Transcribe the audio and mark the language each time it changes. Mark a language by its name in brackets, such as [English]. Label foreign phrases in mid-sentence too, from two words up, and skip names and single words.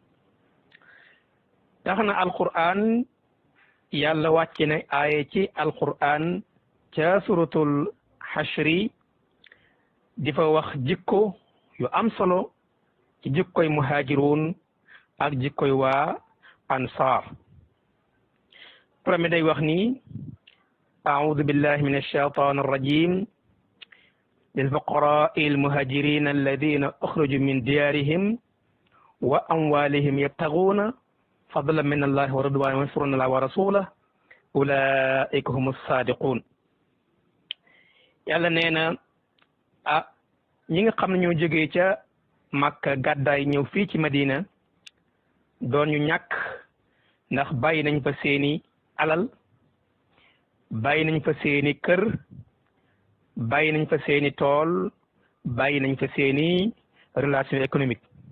[Wolof] tax na alquran yàlla wàcce na aaye ci alquran ca suratul xashri di fa wax jikko yu am solo ci jikkoy muhaajiruun ak jikkoy waa ansaar premier day wax ni [Arabic] أعوذ بالله من الشيطان الرجيم للفقراء المهاجرين الذين أخرجوا من ديارهم وأموالهم يبتغون فضلا من الله ورضوانا وينصرون الله ورسوله أولئك هم الصادقون [Wolof] yàlla nee na ñi nga xam ne ñoo jógee ca Makka gàddaay ñëw fii ci Madina doon ñu ñàkk ndax bàyyi nañ fa seeni alal bàyyi nañ fa seeni kër bàyyi nañ fa seeni tool bàyyi nañ fa seeni [French] relation économique